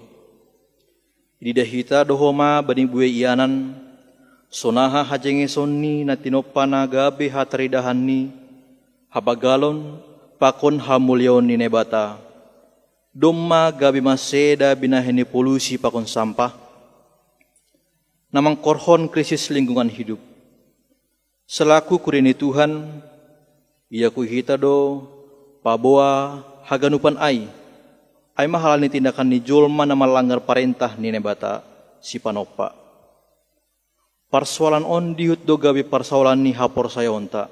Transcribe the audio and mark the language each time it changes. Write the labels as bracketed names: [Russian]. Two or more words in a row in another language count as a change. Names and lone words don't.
[Batak Simalungun] Ida hita dohoma bani buwe ianan sonaha hajenge sonni na tinopa na gabe hataridahan ni habagalon pakon hamulyon ni nebata. Domma gabi maseda binaheni polusi pakon sampah. Namang korhon [Indonesian] krisis lingkungan hidup. [Batak Simalungun] Selaku kurini Tuhan, ia kuhita do paboa haganupan ai mahalani tindakan ni julma na melanggar parentah ni nebata si panopa. Persoalan on dihut do gabi persoalan ni hapor saya onta.